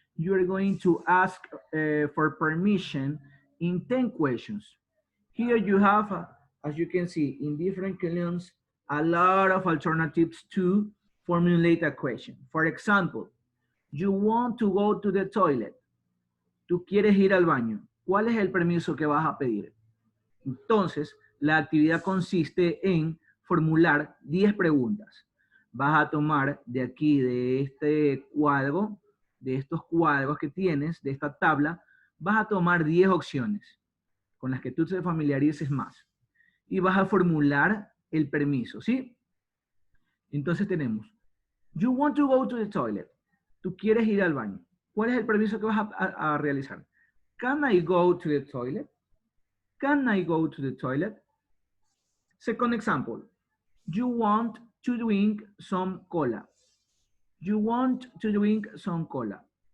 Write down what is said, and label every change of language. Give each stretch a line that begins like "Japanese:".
English: You are going to ask for permission in 10 questions. Here you have, as you can see, in different columns, a lot of alternatives to formulate a question. For example, you want to go to the toilet.
Spanish: Tú quieres ir al baño. ¿Cuál es el permiso que vas a pedir? Entonces, la actividad consiste en formular 10 preguntas. Vas a tomar de aquí, de este cuadro, de estos cuadros que tienes, de esta tabla, vas a tomar 10 opciones con las que tú te familiarices más. Y vas a formular el permiso, ¿sí? Entonces tenemos,
English: you want to go to the toilet.
Spanish: Tú quieres ir al baño. ¿Cuál es el permiso que vas a realizar?
English: Can I go to the toilet? Can I go to the toilet? Second example, you want to drink some cola. You want to drink some cola.